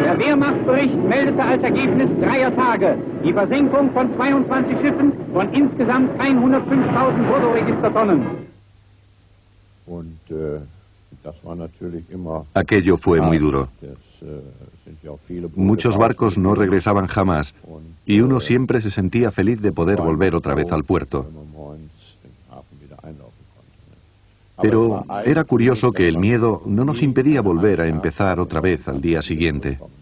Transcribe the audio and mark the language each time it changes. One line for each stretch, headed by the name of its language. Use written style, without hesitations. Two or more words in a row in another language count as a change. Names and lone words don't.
German: Wehrmachtbericht meldete als Ergebnis 3 Tage die Versenkung von 22 Schiffen von insgesamt 105.000 Bruttoregistertonnen.
Spanish: Aquello fue muy duro. Muchos barcos no regresaban jamás y uno siempre se sentía feliz de poder volver otra vez al puerto. Pero era curioso que el miedo no nos impedía volver a empezar otra vez al día siguiente.